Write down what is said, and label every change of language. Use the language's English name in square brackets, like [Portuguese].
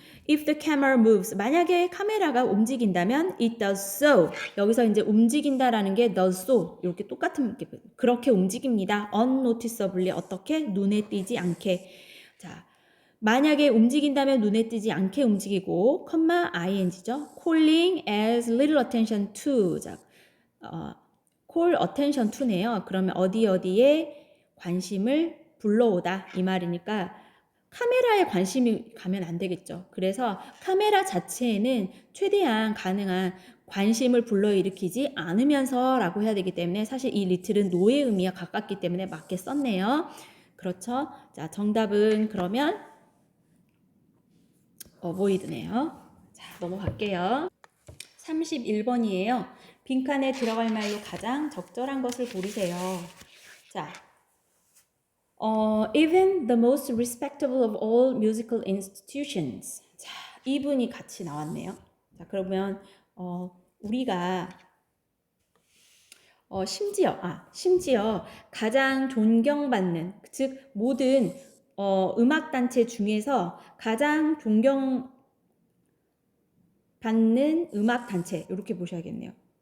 [English] If the camera moves, [Korean] 만약에 카메라가 움직인다면 [English] it does so. [Korean] 여기서 이제 움직인다라는 게 does so 이렇게 똑같은 그렇게 움직입니다. unnoticeably 어떻게? 눈에 띄지 않게. 자, 만약에 움직인다면 눈에 띄지 않게 움직이고, ing죠. [English] calling as little attention to. 자, call attention to 네요. [Korean] 그러면 어디에 관심을 불러오다 이 말이니까 카메라에 관심이 가면 안 되겠죠. 그래서 카메라 자체에는 최대한 가능한 관심을 불러일으키지 않으면서 라고 해야 되기 때문에 사실 이 little은 노의 의미와 가깝기 때문에 맞게 썼네요. 그렇죠. 자, 정답은 그러면 avoid네요. 자, 넘어갈게요. 31번이에요. 빈칸에 들어갈 말로 가장 적절한 것을 고르세요. [English] 자, even the most respectable of all musical institutions. [Korean] 자, 이분이 같이 나왔네요. 자, 그러면 우리가 심지어 가장 존경받는, 즉 모든 음악단체 중에서 가장 존경받는 음악단체 이렇게 보셔야겠네요.